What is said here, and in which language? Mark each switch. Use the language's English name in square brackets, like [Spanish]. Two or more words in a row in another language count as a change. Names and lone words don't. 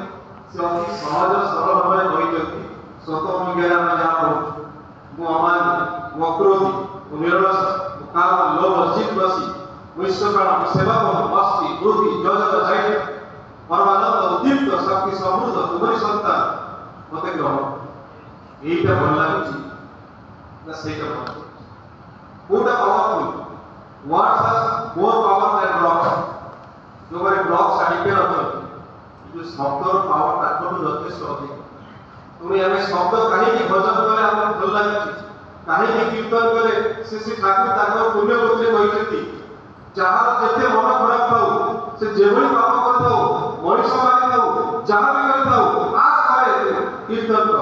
[Odia] ସେ ଅତି ସହଜ ସରଳ ଭାବରେ କହିଛନ୍ତି, ସ୍ୱତ ବିଜ୍ଞାନ ଆମେ ଯାହା କହୁଛୁ, ମୁଁ ଅମାନି, ମୁଁ ଅକ୍ରୋଧୀ, ମୁଁ ନିରଳସ, ମୁଁ କାମ, ଲୋଭ, ଜିଦ୍ ବସି, ମୁଁ ଈଶ୍ୱର ସେବା କରୁ, ମସ୍ତି, ବୃଦ୍ଧି, ଯୋଜନ, ଜୟ, ପରମାନନ୍ଦ, ଉଦ୍ଦୀପ୍ତ, ଶକ୍ତି, ସମୃଦ୍ଧ, ତୁମରି ସନ୍ତାନ ମତେ ଗ୍ରହଣ। এইটা ଭଲ ଲାଗୁଛି ନା ସେଇଟା ଭଲ ଲାଗୁଛି? କୋଉଟା ପାୱାରଫୁଲ? [English] Words are more power than blocks। [Odia] ଯୋଉମାନେ ବ୍ଲକ୍ସ ଆଡିକ୍ଟେଡ୍ ଅଛନ୍ତି, କିନ୍ତୁ ଶବ୍ଦର ପାୱାର ତାଙ୍କଠୁ ଯଥେଷ୍ଟ ଅଧିକ। ତେଣୁ ଆମେ ଶବ୍ଦ କାହିଁକି ଭଜନ କଲେ ଆମକୁ ଭଲ ଲାଗୁଛି, କାହିଁକି କୀର୍ତ୍ତନ କଲେ ଶ୍ରୀ ଶ୍ରୀ ଠାକୁର ତାଙ୍କର ପୁଣ୍ୟପତ୍ରରେ କହିଛନ୍ତି ଯାହାର ଯେତେ ମନ ଖରାପ ଥାଉ, ସେ ଯେଭଳି ପାପ କରିଥାଉ, ମଣିଷ ମାରିଥାଉ, ଯାହା ବି କରିଥାଉ, ଆସ ଘରେ କୀର୍ତ୍ତନ କର।